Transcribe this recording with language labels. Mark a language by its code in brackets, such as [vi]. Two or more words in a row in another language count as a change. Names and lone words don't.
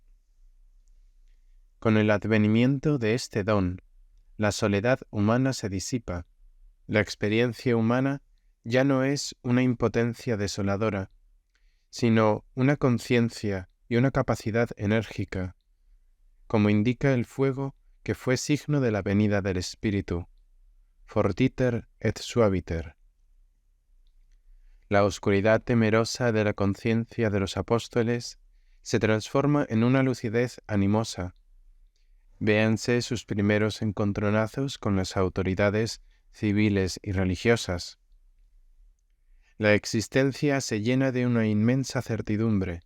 [es] Con el advenimiento de este don, la soledad humana se disipa, la experiencia humana ya no es una impotencia desoladora, sino una conciencia y una capacidad enérgica, como indica el fuego que fue signo de la venida del Espíritu, [la] fortiter et suaviter. [es] La oscuridad temerosa de la conciencia de los apóstoles se transforma en una lucidez animosa. Véanse sus primeros encontronazos con las autoridades civiles y religiosas. La existencia se llena de una inmensa certidumbre.